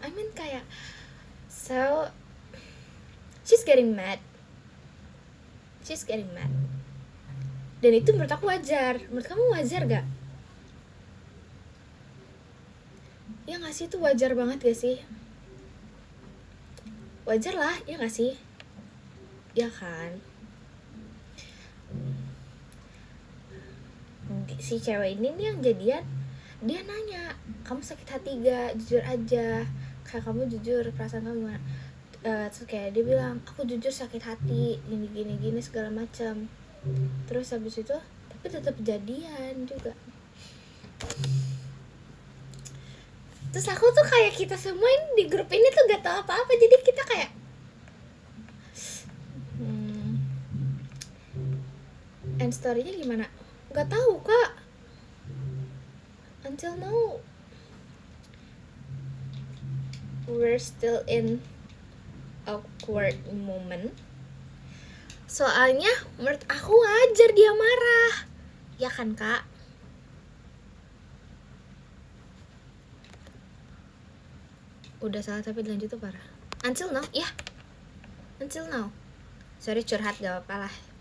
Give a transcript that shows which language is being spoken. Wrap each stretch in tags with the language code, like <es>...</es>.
<en>I mean kayak so she's getting mad.</en> <id>Dan itu menurut aku wajar. Menurut kamu wajar gak? Ya gak sih, itu wajar banget gak sih? Wajar lah, ya gak sih? Ya kan? Si cewek ini nih yang jadian, dia nanya, kamu sakit hati gak? Jujur aja, kayak kamu jujur perasaan kamu gimana? Terus kayak dia bilang, aku jujur sakit hati, gini segala macam. Terus habis itu tapi tetap jadian juga. Terus aku tuh kayak kita semua ini di grup ini tuh gak tahu apa-apa, jadi kita kayak end story-nya gimana? Gak tahu kak.</id> <en>Until now we're still in awkward moment.</en> <id>Soalnya menurut aku wajar dia marah, ya kan kak? Udah salah tapi dilanjut tuh parah. Until now, ya. Until now. Sorry curhat, gak apa-apa lah.</id>